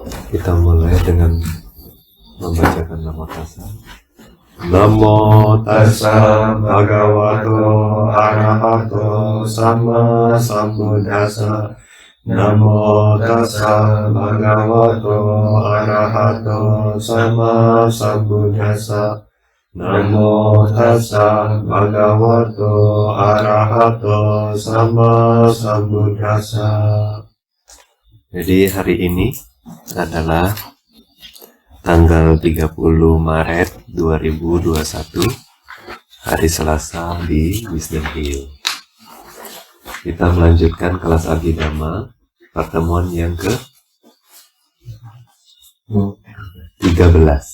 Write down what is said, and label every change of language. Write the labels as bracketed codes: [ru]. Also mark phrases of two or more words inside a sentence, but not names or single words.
[id] Kita mulai dengan membacakan nama tassa. [pi] Namo tassa bhagavato arahato sama sambuddhassa. Namo tassa bhagavato arahato sama sambuddhassa. Namo tassa bhagavato arahato sama sambuddhassa. [id] Jadi hari ini adalah tanggal 30 Maret 2021, hari Selasa di Wisdom Hill. Kita melanjutkan kelas Abhidhamma, pertemuan yang ke-13.